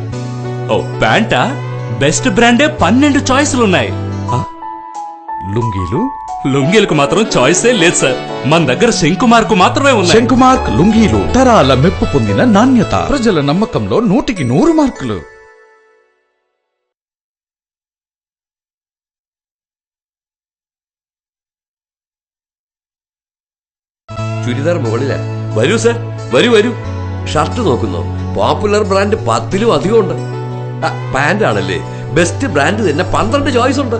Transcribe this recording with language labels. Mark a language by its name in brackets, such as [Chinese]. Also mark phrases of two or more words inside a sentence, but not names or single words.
[Telugu] ఓ ప్యాంటా? [English] best brande [Telugu] 12 చాయిస్లు ఉన్నాయి. లుంగీలు? లుంగీలకు మాత్రం చాయిసే లేదు సార్. మన దగ్గర శంకు మార్కు మాత్రమే ఉన్నాయి. శంకు మార్క్ లుంగీలు తరాల మెప్పు పొందిన నాణ్యత. ప్రజల నమ్మకంలో 100కి 100 మార్కులు. [Malayalam] ചുരിദാർ മുകളില്. വരൂ സർ, വരൂ വരൂ. ഷർട്ട് നോക്കുന്നു. [English] popular brand [Malayalam] 10ലും അധികം ഉണ്ട്. പാന്റ് ആണല്ലേ? [English] best brand [Malayalam] തന്നെ 12 ചോയ്സ് ഉണ്ട്.